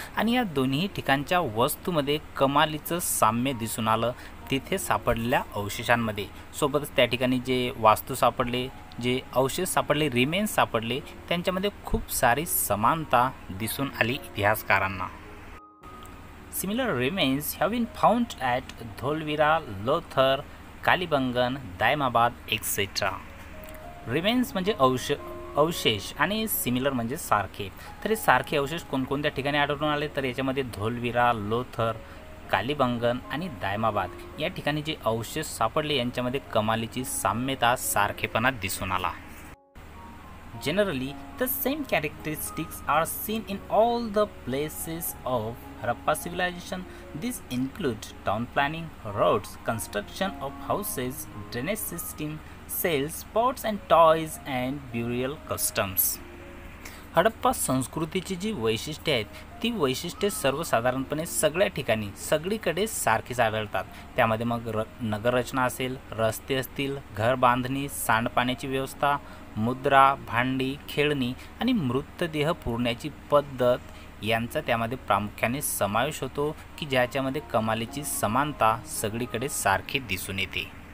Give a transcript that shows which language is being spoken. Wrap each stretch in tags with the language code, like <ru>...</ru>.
<mr>आणि या दोन्ही ठिकाणच्या वस्तूमध्ये कमालीचं साम्य दिसून आलं तिथे सापडलेल्या अवशेषांमध्ये. सोबतच त्या ठिकाणी जे वास्तू सापडले, जे अवशेष सापडले, रिमेन्स सापडले, त्यांच्यामध्ये खूप सारी समानता दिसून आली इतिहासकारांना.</mr> <en>Similar remains have been found at Dholvira, Lothar, Kalibangan, Daimabad, etc.</en> <mr>Remains म्हणजे अवशेष आणि सिमिलर म्हणजे सारखे. तर हे सारखे अवशेष कोणकोणत्या ठिकाणी आढळून आले, तर याच्यामध्ये धोलविरा, लोथर, कालीबंगन आणि दायमाबाद या ठिकाणी जे अवशेष सापडले यांच्यामध्ये कमालीची साम्यता, सारखेपणा दिसून आला.</mr> <en>Generally, the same characteristics are seen in all the places of Harappa civilization. These include town planning, roads, construction of houses, drainage system, cells, pots and toys, and burial customs.</en> <mr>Harappa संस्कृतीची जी वैशिष्ट्ये आहेत ती वैशिष्ट्ये सर्वसाधारणपणे सगळ्या ठिकाणी सगळीकडे सारखीच आढळतात. त्यामध्ये मग नगररचना असेल, रस्ते असतील, घर बांधणी, सांडपाण्याची व्यवस्था, मुद्रा, भांडी, खेळणी आणि मृतदेह पुरण्याची पद्धत यांचा त्यामध्ये प्रामुख्याने समावेश होतो की ज्याच्यामध्ये कमालीची समानता सगळीकडे सारखी दिसून येते.</mr>